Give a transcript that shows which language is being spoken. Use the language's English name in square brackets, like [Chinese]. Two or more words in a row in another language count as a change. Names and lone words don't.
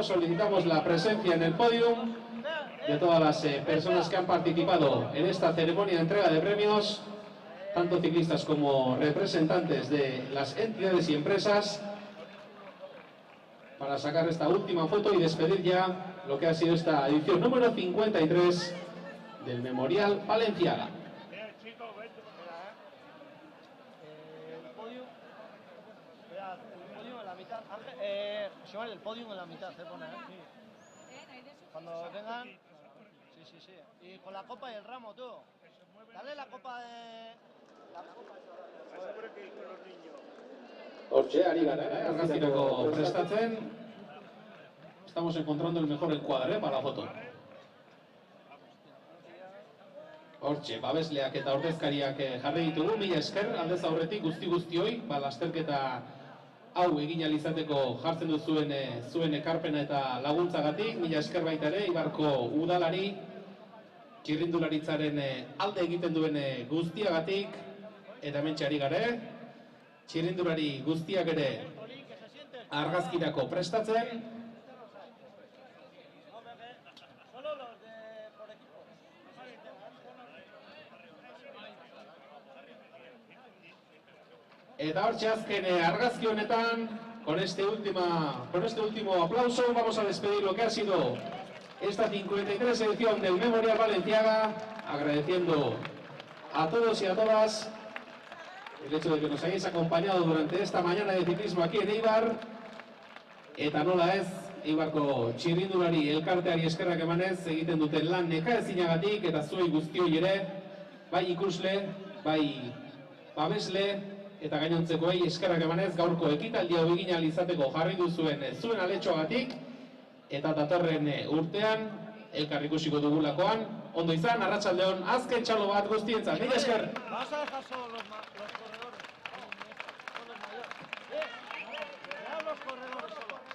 [Spanish] Solicitamos la presencia en el podium de todas las personas que han participado en esta ceremonia de entrega de premios, tanto ciclistas como representantes de las entidades y empresas, para sacar esta última foto y despedir ya lo que ha sido esta edición número 53 del Memorial Balenciaga. El podium en la mitad se pone, Cuando vengan. Sí. Y con la copa y el ramo, tú. Dale la copa de. [Basque] Hortxe, ari gara, argazkinako prestatzen. [Spanish] Estamos encontrando el mejor encuadre para la foto. [Basque] Hortxe, babesleak eta ordezkariak jarri ditugu, mila esker, aldez aurretik guzti-guztioi, lasterketa hau egin alizateko jartzen duzuen zuen ekarpena eta laguntzagatik, mila esker baita ere, Ibarko udalari, txirrindularitzaren alde egiten duen guztiagatik, eta hementxe ari gare, txirrindulari guztiak ere argazkirako prestatzen. Eta hortxe azken argazki honetan, [Spanish] con este último aplauso, vamos a despedir lo que ha sido esta 53 edición del Memorial Balenciaga, agradeciendo a todos y a todas el hecho de que nos hayáis acompañado durante esta mañana de ciclismo aquí en Eibar. [Basque] Eta nola ez, Eibarko txirrindulari elkarteari eskerrak emanez egiten duten lan nekaezinagatik eta zuei guztioi ere, bai ikusle, bai babesle eta gainontzekoei eskerrak emanez gaurko ekitaldia egin ahal izateko jarri duzuen zuen aletxoagatik eta datorren urtean elkar ikusiko dugulakoan. Ondo izan, arratsaldeon, azken txalo bat guztientzat. Mila esker! [Spanish] Vas a dejar solo los corredores. Son los mayores. Deja los corredores solo.